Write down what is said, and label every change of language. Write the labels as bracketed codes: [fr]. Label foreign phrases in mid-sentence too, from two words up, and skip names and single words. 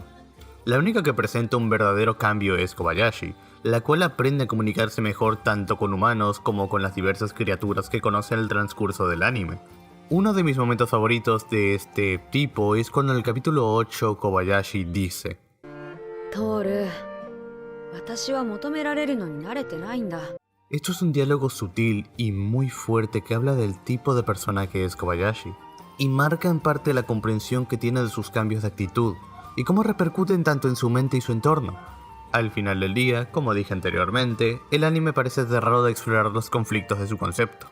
[es] La única que presenta un verdadero cambio es Kobayashi, la cual aprende a comunicarse mejor tanto con humanos como con las diversas criaturas que conoce en el transcurso del anime. Uno de mis momentos favoritos de este tipo es cuando en el capítulo 8 Kobayashi dice: [ja] Toru, 私は求められるのに慣れてないんだ。 [es] Esto es un diálogo sutil y muy fuerte que habla del tipo de persona que es Kobayashi, y marca en parte la comprensión que tiene de sus cambios de actitud, y cómo repercuten tanto en su mente y su entorno. Al final del día, como dije anteriormente, el anime parece cerrado de explorar los conflictos de su concepto.